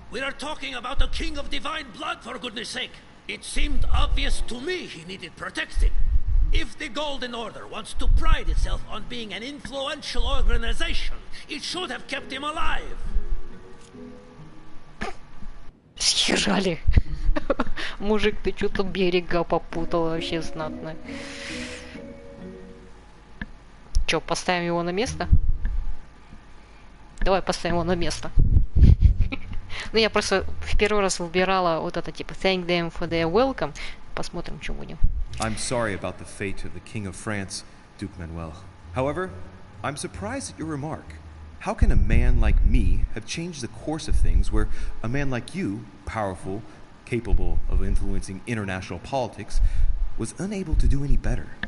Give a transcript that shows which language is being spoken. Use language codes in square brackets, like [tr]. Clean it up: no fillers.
[en] We are talking about a king of divine blood, for goodness sake. It seemed obvious to me he needed protecting. If the Golden Order wants to pride itself on being an influential organization, it should have kept him alive. [ru] Съезжали. Мужик, ты что-то берега попутал вообще знатно. Че, поставим его на место? Давай поставим его на место. Ну, я просто в первый раз выбирала вот это, типа, [en] thank them for their welcome. [ru] Посмотрим, что будем. [en] I'm sorry about the fate of the King of France, Duke Manuel. However, I'm surprised at your remark. How can a man like me have changed the course of things where a man like you, powerful, capable of influencing international politics, was unable to do any better?